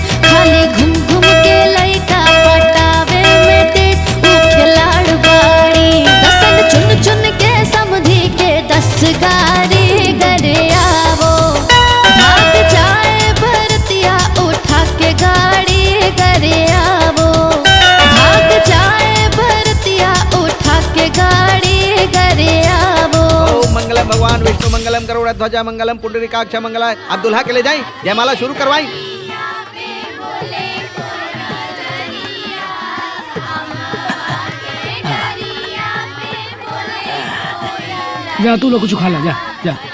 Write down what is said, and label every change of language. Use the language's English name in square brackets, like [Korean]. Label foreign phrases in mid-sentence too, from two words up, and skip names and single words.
[Bhojpuri] खाली घूम घूम के लइका पटावे में तेज ऊ खिलाड़ बाड़ी दसन चुन चुन के समझी के 10 गारी गरे आवो भाग जाए भरतिया उठा के गाड़ी गरे आवो भाग जाए भरतिया उठा के गाड़ी गरे आवो। [Sanskrit] ओम मंगलम भगवान विष्णु मंगलम गरुड़ ध्वजा मंगलम पुंडरीकाक्ष मंगला। [Bhojpuri] अब दुल्हा के ले जाई जयमाला शुरू करवाई। जा तू लोग कुछ खा ला, जा जा।